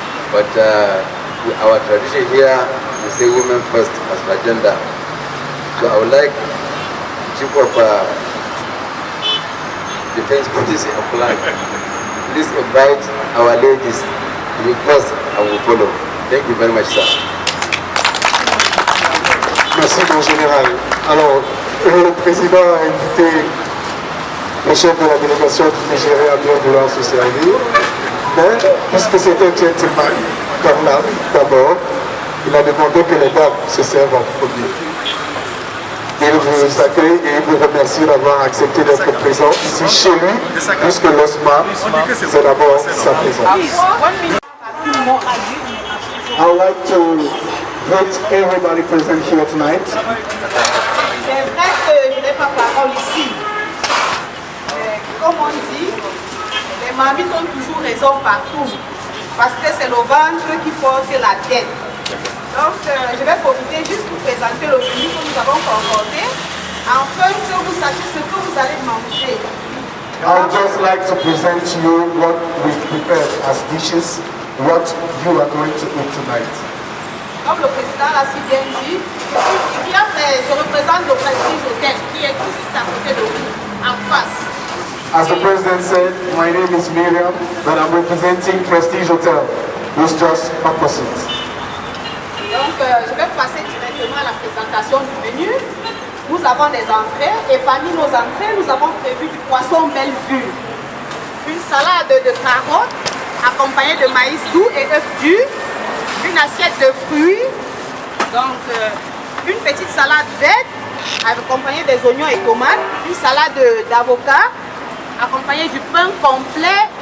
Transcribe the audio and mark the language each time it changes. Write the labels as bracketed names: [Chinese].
[English] But our tradition here, we say women first as agenda. So I would like the Chief of Defense Policy and Plan, please invite our ladies to be first and will follow. Thank you very much, sir. [French] Merci, mon général. Alors, le président a invité le chef de la délégation du Nigeria à bien vouloir se servir. Mais, puisque c'est un gentleman, comme là, d'abord, il a demandé que les dames se servent en premier. Il vous accueille et il vous remercie d'avoir accepté d'être présent ici chez lui, puisque l'OSMA, c'est d'abord sa présence. [English] I would like to greet everybody present here tonight. [French] C'est vrai que je n'ai pas parole ici. Comme on dit, les mamies ont toujours raison partout. Parce que c'est le ventre qui porte la tête. Donc je vais profiter juste pour présenter le menu que nous avons concordé, afin que vous sachiez ce que vous allez manger. [English] I would just like to present to you what we've prepared as dishes, what you are going to eat tonight. [French] Comme le président l'a si bien dit, je représente le Prestige Hotel qui est tout juste à côté de vous, en face. [English] As the president said, my name is Miriam, but I'm representing Prestige Hotel, who's just opposite. [French] Donc je vais passer directement à la présentation du menu. Nous avons des entrées et parmi nos entrées, nous avons prévu du poisson Bellevue, une salade de carottes accompagnée de maïs doux et œufs durs, une assiette de fruits, donc une petite salade verte accompagnée des oignons et tomates, une salade d'avocat accompagnée du pain complet.